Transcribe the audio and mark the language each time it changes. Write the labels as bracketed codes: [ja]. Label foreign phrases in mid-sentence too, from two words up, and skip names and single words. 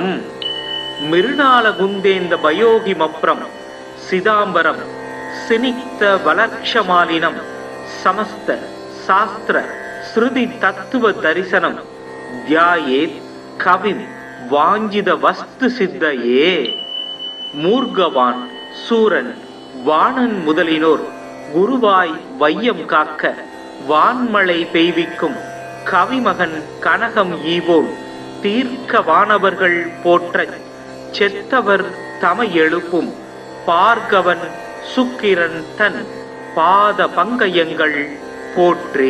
[sa] मिरुणालगुन्देन्द पयोहिमप्रं सिदाम्बरं सिनिक्त वलक्षमालिनं समस्त शास्त्र श्रुति तत्व दर्शनं ध्यायेत् कविं वाञ्छित वस्तु सिद्धये. [ta] மூர்கவான் சூரன் வாணன் முதலினோர் குருவாய் வையம் காக்க வான்மழை பெய்விக்கும் கவிமகன் கனகம் ஈவோன் தீர்க்க வானவர்கள் போற்ற செத்தவர் தமை எழுப்பும் பார்கவன் சுக்கிரன் தன் பாத பங்கயங்கள் போற்றே.